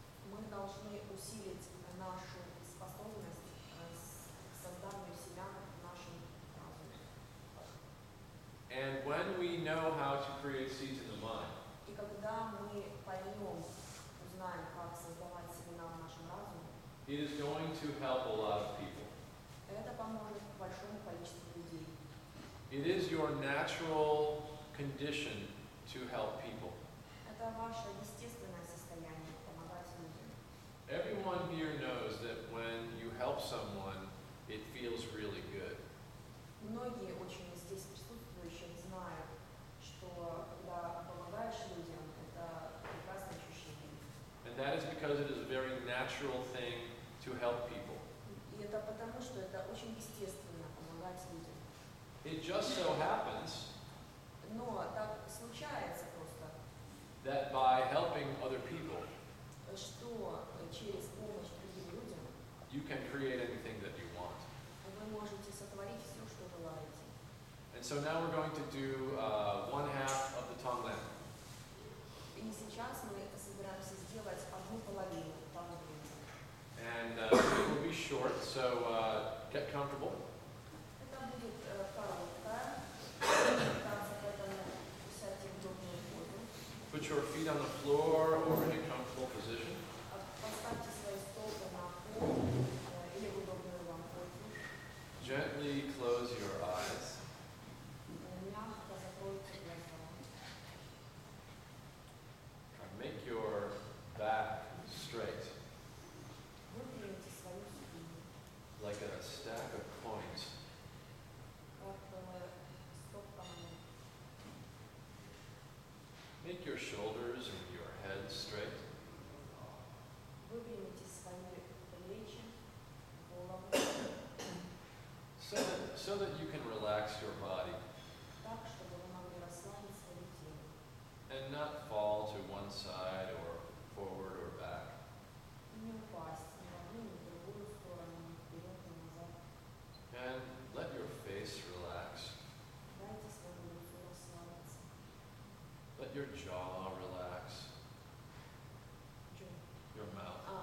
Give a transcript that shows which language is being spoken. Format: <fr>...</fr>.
<ru>мы должны усилить нашу способность к созданию семян в нашем разуме.</ru> <en>And when we know how to create seeds in the mind,</en> <ru>И когда мы поймем, узнаем, как создавать семена в нашем разуме,</ru> <en>it is going to help a lot of people.</en> <ru>это поможет большому количеству людей.</ru> <en>It is your natural condition to help people.</en> <ru>Это ваше естественное состояние помогать людям.</ru> <en>Everyone here knows that when you help someone, it feels really good.</en> <ru>Многие очень здесь присутствующие знают, что когда помогаешь людям, это прекрасное ощущение.</ru> <en>And that is because it is a very natural thing to help people.</en> <ru>И это потому, что это очень естественно помогать людям.</ru> <en>It just so happens</en> <ru>Но так случается просто,</ru> <en>that by helping other people,</en> <ru>что через помощь другим людям</ru> <en>you can create anything that you want.</en> <ru>вы можете сотворить все, что желаете.</ru> <en>And so now we're going to do one half of the tongue land.</en> <ru>И сейчас мы собираемся сделать одну половину танго.</ru> <en>And it will be short, so get comfortable.</en> <ru>Это будет короткая, танцы, поэтому сядьте в удобную позу.</ru> <en>Put your feet on the floor or in a comfortable position.</en> <ru>Поставьте свои стопы на пол или в удобную вам позу.</ru> <en>Gently close your eyes.</en> <ru>Мягко закройте глаза.</ru> <en>Make your back straight,</en> <ru>Выпрямите свою спину,</ru> <en>like a stack of coins.</en> <ru>как стопка монет.</ru> <en>Make your shoulders and your head straight.</en> <ru>Выпрямите свои плечи, голову,</ru> <en>So that you can relax your body</en> <ru>так, чтобы вы могли расслабить свое тело.</ru> <en>and not fall to one side or forward or back.</en> <ru>Не упасть ни в одну, ни в другую сторону, ни вперед, ни назад.</ru> <en>And let your face relax.</en> <ru>Дайте своему лицу расслабиться.</ru> <en>Let your jaw relax.</en> <ru>Чё?</ru> <en>Your mouth.</en>